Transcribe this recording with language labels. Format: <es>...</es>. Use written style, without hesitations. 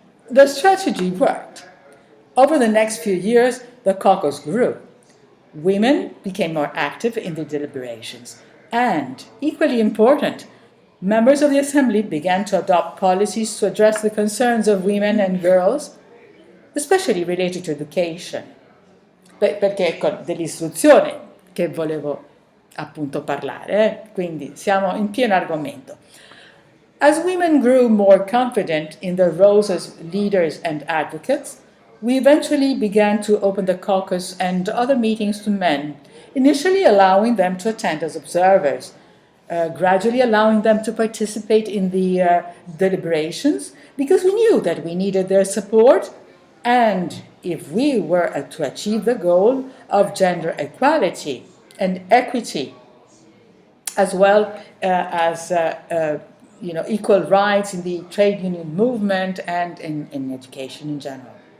<en>The strategy worked. Over the next few years, the caucus grew. Women became more active in the deliberations, and, equally important, members of the Assembly began to adopt policies to address the concerns of women and girls, especially related to education.</en> <it>Perché ecco, dell'istruzione che volevo appunto parlare, quindi siamo in pieno argomento.</it> <en>As women grew more confident in their roles as leaders and advocates, we eventually began to open the caucus and other meetings to men, initially allowing them to attend as observers, gradually allowing them to participate in the deliberations, because we knew that we needed their support, and if we were to achieve the goal of gender equality and equity, as well as equal rights in the trade union movement and in education in general.</en>